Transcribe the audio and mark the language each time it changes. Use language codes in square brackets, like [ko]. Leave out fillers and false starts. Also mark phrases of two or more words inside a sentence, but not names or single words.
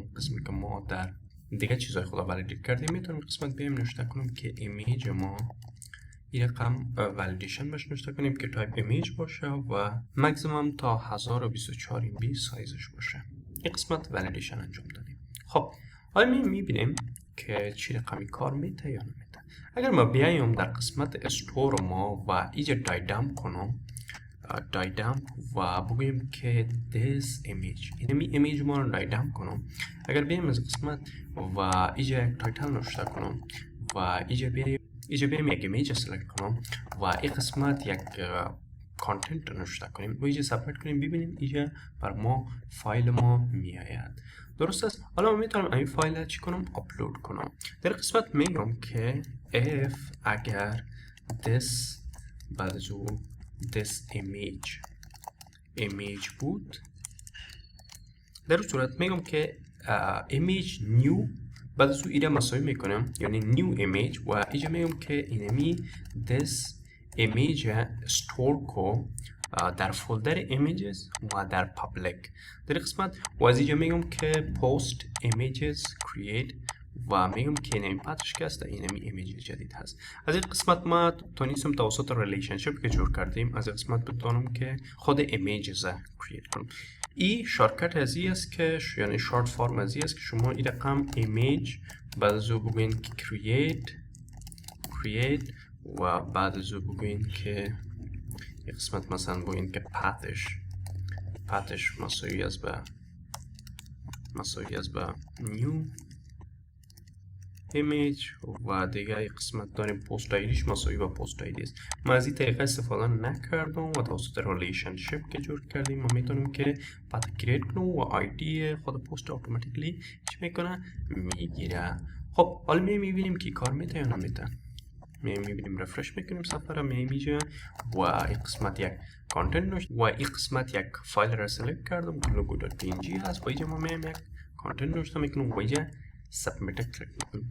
[fa] قسمی که ما در دیگه چیزای خدا ولیدیت کردیم، میتونم قسمت بیایم نوشته کنم که ایمیج ما این رقم ولیدیشن باشه، نوشته کنیم که [en] type image [fa] باشه و مکسیمم تا 1024 MB سایزش باشه. این قسمت ولیدیشن انجام دادیم. خب حالا میبینیم که چی رقمی کار میته یا نمیته. اگر ما بیایم در قسمت استور ما و اینجا دایدم کنم و بگویم که [en] this image، [fa] اینمی ایمیج ما رو دایدم کنم. اگر بیایم از قسمت و اینجا یک تایتل نوشته کنم و اینجا بیایم یک ایمیج سلکت کنم و این قسمت یک کانتنت نوشته کنیم و اینجا سابمیت کنیم، ببینیم اینجا بر ما فایل ما میآید. درست است. حالا من میتونم این فایل چی کنم؟ آپلود کنم. در قسمت میگم که if اگر [en] this image [fa] بود، در صورت میگم که [en] image new [fa] بعد از او ایده مساوی میکنم، یعنی [en] new image [fa] و اینجا میگم که اینمی [en] this image store [fa] کو در فولدر images و در public. در قسمت و از اینجا میگم که [en] post images create [fa] و میگم که اینمی پاتش که است، اینمی ایمیج جدید هست. از این قسمت ما تونستم توسط ریلیشنشیپ که جور کردیم از این قسمت بتونم که خود ایمیجز کرییت کنم. این شارتکت از این است که یعنی [en] short form [fa] از این است که شما این رقم ایمیج بعد از او بگوین که create و بعد از او بگوین که یک قسمت مثلا بگوین که پاتش مساوی از به [en] new image [fa] و دیگه یک قسمت داریم پست آیدیش مساوی با [en] post ID [fa] است. ما از این طریقه استفاده نکردم و توسط ریلیشنشیپ که جور کردیم ما میتونیم که پات کرییت کنیم و آیدی خود پست اتوماتیکلی چی میکنه؟ میگیره. خب حالا میبینیم که کار میته یا نمیته. میبینیم رفرش میکنیم صفحه را، میجه و این قسمت یک کانتنت نوشت و این قسمت یک فایل را سلکت کردم که logo.png هست و اینجا ما میایم یک کانتنت نوشته میکنم و اینجا سابمیت کلیک میکنیم.